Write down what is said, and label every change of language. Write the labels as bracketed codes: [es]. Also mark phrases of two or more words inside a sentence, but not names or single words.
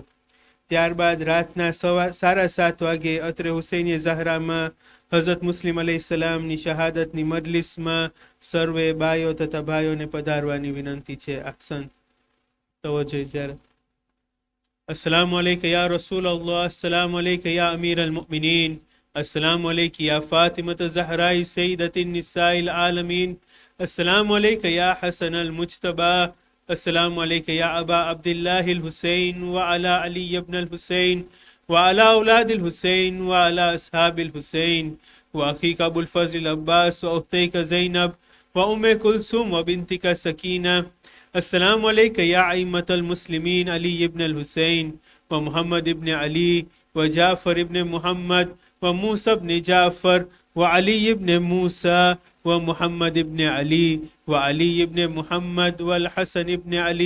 [gu] ત્યારબાદ રાતના 7:30 વાગે અત્રે હુસૈન ઝહરામાં હઝરત મુસ્લિમ અલૈહિસ્સલામની શહાદતની મજલિસમાં સર્વે બાયો તથા ભાઈઓને પધારવાની વિનંતી છે. [ur] احسن توجہ ذرا. [ar] السلام عليك يا رسول الله، السلام عليك يا أمير المؤمنين، السلام عليك يا فاطمة الزهراء سيدة نساء العالمين، السلام عليك يا حسن المجتبى, السلام عليك يا أبا عبد الله الحسين وعلى علي بن الحسين وعلى أولاد الحسين وعلى أصحاب الحسين وأخيك أبو الفضل العباس وأختيك زينب وأم كلثوم وبنتك سكينة. السلام عليك يا أئمة المسلمين علي بن الحسين ومحمد بن علي وجعفر بن محمد وموسى بن جعفر وعلي بن موسى ومحمد بن علي وعلي بن محمد والحسن بن علي.